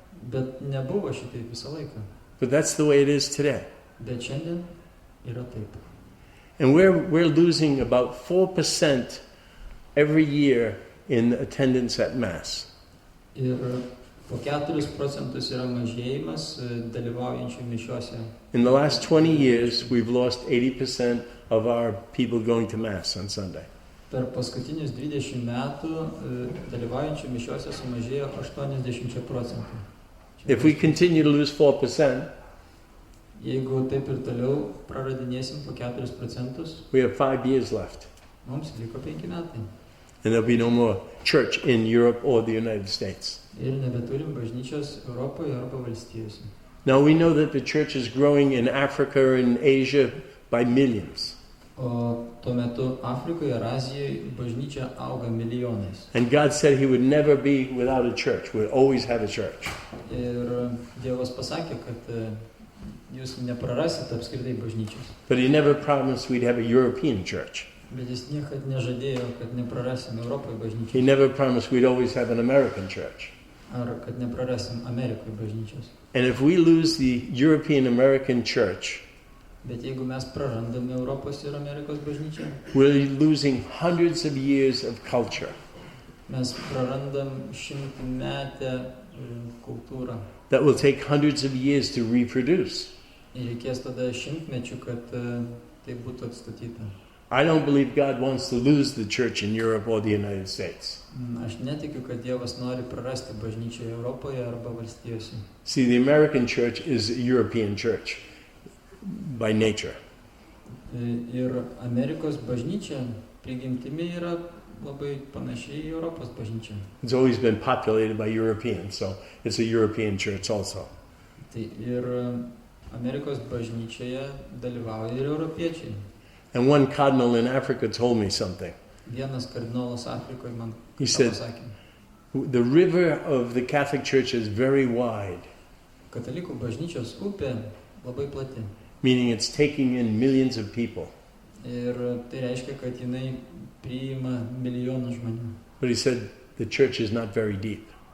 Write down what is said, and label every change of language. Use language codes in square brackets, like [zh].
[lt] Bet nebuvo šitaip visą laiką. [en] But that's the way it is today. [lt] Bet šiandien yra taip. [en] And we're losing about 4% every year in attendance at Mass. [lt] Ir po 4% yra mažėjimas dalyvaujančių mišiose. [en] In the last 20 years, we've lost 80% of our people going to Mass on Sunday. [lt] Per paskutinius 20 metų dalyvaujančių mišiose sumažėjo 80%. [en] If we continue to lose 4%, [lt] jeigu taip ir toliau praradinėsim po 4%, [en] we have 5 years left. [lt] Mums liko 5 metai. [en] And there'll be no more church in Europe or the United States. [lt] Ir nebeturim bažnyčios Europoje arba valstijose. [en] Now we know that the church is growing in Africa and Asia by millions. [lt] O tuo metu Afrikoje ir Azijoje bažnyčia auga milijonais. [en] And God said he would never be without a church. We'll always have a church. [lt] Ir Dievas pasakė, kad jūs neprarasit apskritai bažnyčios. [en] But he never promised we'd have a European church. [lt] Bet jis niekad nežadėjo, kad neprarasim Europoje bažnyčios. [en] He never promised we'd always have an American church. [lt] Ar kad neprarasim Amerikoje bažnyčios. [en] And if we lose the European American church, [lt] bet jeigu mes prarandame Europos ir Amerikos bažnyčią, [en] we're losing hundreds of years of culture. [lt] Mes prarandam šimtametę kultūrą. [en] That will take hundreds of years to reproduce. [lt] Ir reikės tada šimtmečių, kad tai būtų atstatyta. [en] I don't believe God wants to lose the church in Europe or the United States. [lt] Aš netikiu, kad Dievas nori prarasti bažnyčią Europoje arba valstijose. [en] See, the American church is a European church by nature. [lt] Ir Amerikos bažnyčia prigimtimi yra labai panašiai į Europos bažnyčią. [en] It's always been populated by Europeans, so it's a European church also. [lt] Tai ir Amerikos bažnyčioje dalyvauja ir europiečiai. [en] And one cardinal in Africa told me something. [lt] Vienas kardinolas Afrikoje man [en] He said, the river of the Catholic Church is very wide. [lt] Katalikų bažnyčios upė labai plati. [en] Meaning it's taking in millions of people. [lt] Ir tai reiškia, kad jinai priima milijonus žmonių. [en] But he said the church is not very deep.